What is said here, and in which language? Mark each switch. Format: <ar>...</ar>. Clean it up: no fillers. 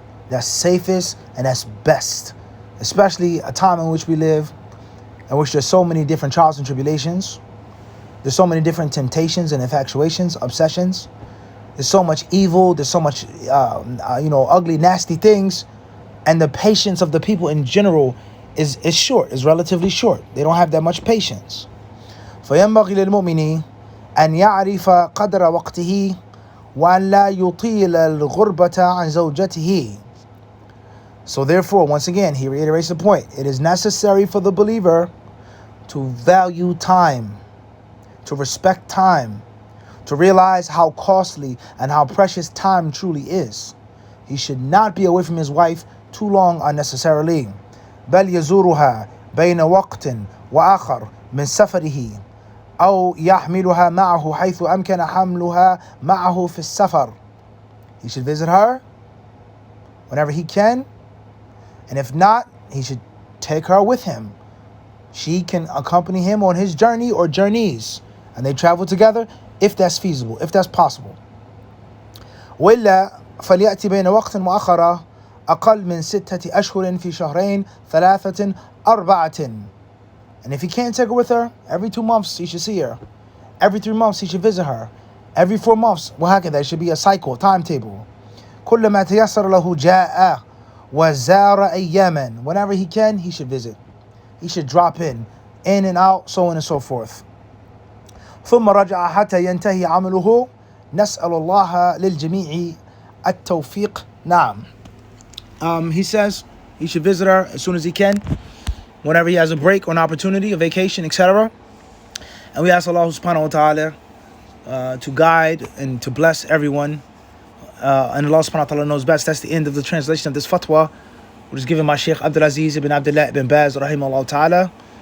<en>That's safest and that's best. Especially a time in which we live, in which there's so many different trials and tribulations. There's so many different temptations and infatuations, obsessions. There's so much evil. There's so much, ugly, nasty things. And the patience of the people in general is short, is relatively short. They don't have that much patience.</en> <ar>فينبغي للمؤمن أن يعرف قدر وقته وأن لا يطيل الغربة عن زوجته.</ar> <en>So therefore, once again, he reiterates the point. It is necessary for the believer to value time, to respect time, to realize how costly and how precious time truly is. He should not be away from his wife too long unnecessarily.</en> <ar>بل يزورها بين وقت وآخر من سفره أو يحملها معه حيث أمكن حملها معه في السفر.</ar> <en>He should visit her whenever he can, and if not, he should take her with him. She can accompany him on his journey or journeys, and they travel together if that's feasible, if that's possible.</en> <ar>وإلا فليأتي بين وقت وآخر أقل من 6 أشهر في شهرين 3 4.</ar> <en>And if he can't take her with her, every 2 months he should see her. Every 3 months he should visit her. Every 4 months,</en> <ar>وهكذا,</ar> <en>there should be a cycle, timetable.</en> <ar>كل ما تيسر له جاء وزار أياما. Whenever he can, he should visit. He should drop in and out, so on and so forth. ثم رجع حتى ينتهي عمله. نسأل الله للجميع التوفيق. نعم.</ar> <en>He says he should visit her as soon as he can, whenever he has a break or an opportunity, a vacation, etc. And we ask Allah subhanahu wa ta'ala to guide and to bless everyone. And Allah subhanahu wa ta'ala knows best. That's the end of the translation of this fatwa, which is given by Sheikh Aziz ibn Abdillah ibn Baz rahimahullah ta'ala.</en>